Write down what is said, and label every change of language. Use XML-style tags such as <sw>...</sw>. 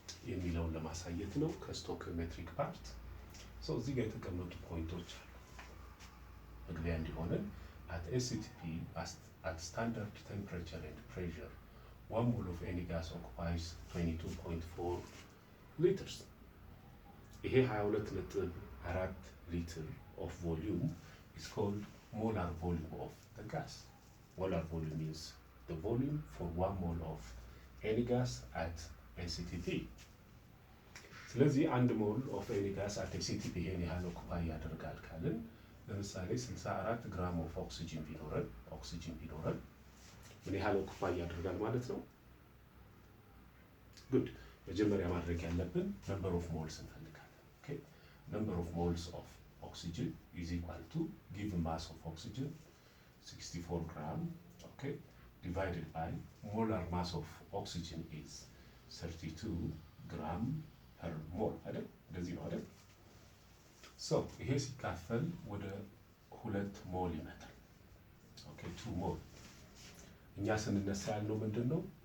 <en>የሚለውን ለማሳየት ነው። ከስቶኪዮሜትሪክ ፓርት እዚህ ጋር የተቀመጡ ፖይንቶች አሉ። መግቢያ እንዲሆነን at SCTP at standard temperature and pressure 1 mole of any gas occupies 22.4 liters. ይሄ 22.4 ሊትር of volume is called molar volume of the gas. Molar volume means the volume for 1 mole of any gas at SCTP.</en> <am>ስለዚህ 1 ሞል of any gas at SCTP ይሄን ያህል ኦኩፓይ ያደርጋል ካልን ለምሳሌ 64 ግራም of oxygen ቢኖረን ምን ያህል ኦኩፓይ ያደርጋል ማለት ነው?</am> <en>ጉድ መጀመሪያ ማድረግ ያለብን number of moles እንፈልጋለን። ኦኬ number of moles of oxygen is equal to given mass of oxygen 64 gram, okay, divided by molar mass of oxygen is 32 gram per mole አይደል?</en> <am>እንደዚህ ነው አይደል? ይሄ ሲካፈል ወደ 2 ሞል ይመጣል። ኦኬ 2 ሞል እኛ ስንነሳ ያለው ምንድነው?</am>